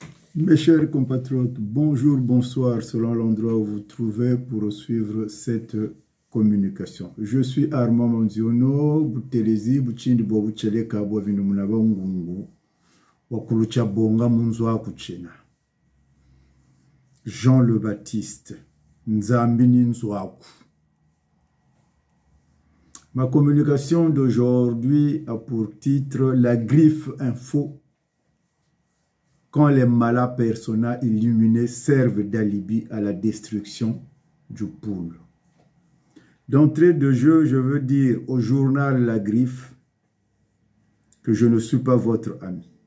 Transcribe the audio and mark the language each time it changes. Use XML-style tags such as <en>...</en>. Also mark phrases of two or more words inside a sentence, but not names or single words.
<fr>Mes chers compatriotes, bonjour, bonsoir, selon l'endroit où vous vous trouvez pour suivre cette communication. Je suis Armand Manziono, Boutelezi, Bouchindi Bobuchele Kabo Vinumunaba Ngungu, Wakulucha Bonga Munzwa Kuchena. Jean le Baptiste, Nzambini Nzwaku. Ma communication d'aujourd'hui a pour titre La Griffe Info. Quand les malas persona illuminés servent d'alibi à la destruction du pool. D'entrée de jeu, je veux dire au journal La Griffe que je ne suis pas votre ami.</fr>